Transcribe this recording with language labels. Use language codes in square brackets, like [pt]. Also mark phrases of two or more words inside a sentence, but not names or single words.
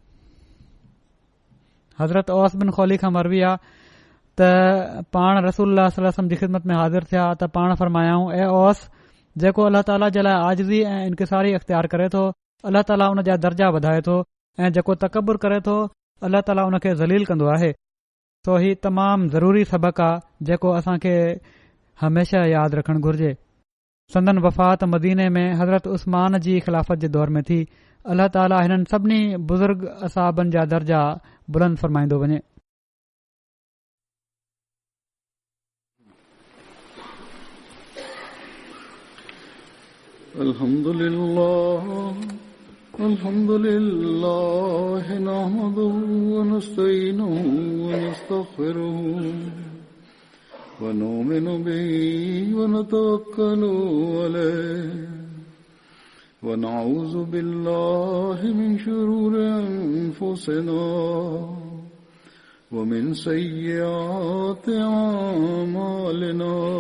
[sd] हज़रत औस बिन खौली खां मरवी आहे त पाण रसूलुल्लाह [ar] صلى الله عليه وسلم [sd] जी ख़िदमत में हाज़िर थिया त पाण फरमायाऊं, ए औस, जेको अल्लाह ताला जे लाइ आजिज़ी ऐं इनकिसारी अख़्तियार करे थो, अल्लाह ताला उन जा दर्जा वधाए थो, ऐं जेको तकबुर करे थो, अल्लाह ताला उन खे ज़लील कंदो आहे। सो ही तमामु ज़रूरी सबक़ आहे जेको असां खे हमेशा यादि रखणु घुर्जे। संदन वफ़ात मदीने में हज़रत उस्मान जी ख़िलाफ़त जे दौर में थी। अल्लाह ताला हिननि सभिनी बुज़ुर्ग असाबनि जा दर्जा बुलंद फरमाईंदो वञे। [ar] الحمد لله الحمد لله نحمده ونستعينه ونستغفره ونؤمن به ونتوكل عليه ونعوذ بالله من شرور أنفسنا ومن سيئات أعمالنا.